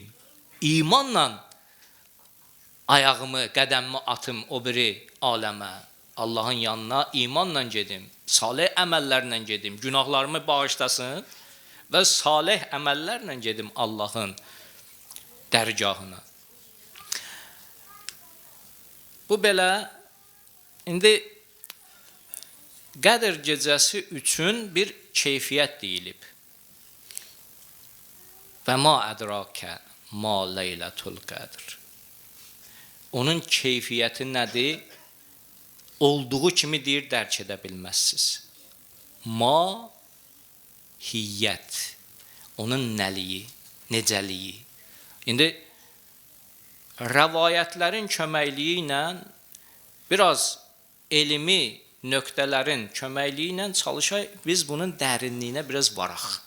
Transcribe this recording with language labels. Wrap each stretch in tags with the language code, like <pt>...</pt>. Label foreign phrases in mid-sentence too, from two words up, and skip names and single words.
<az>İmanla ayağımı, qədəmimi atım o biri aləmə, Allahın yanına imanla gedim, salih əməllərlə gedim, günahlarımı bağışlasın və salih əməllərlə gedim Allahın dərgahına. Bu belə, indi Qədr gecəsi üçün bir keyfiyyət deyilib.</az> <ar>وما أدراك ما ليلة القدر.</ar> <az>Onun keyfiyyəti nədir? Olduğu kimi deyir, dərk edə bilməzsiniz.</az> <ar>ما هي.</ar> <az>Onun nəliyi, necəliyi. İndi rəvayətlərin köməkliyi ilə biraz elmi nöqtələrin köməkliyi ilə çalışaq, biz bunun dərinliyinə biraz varaq.</az>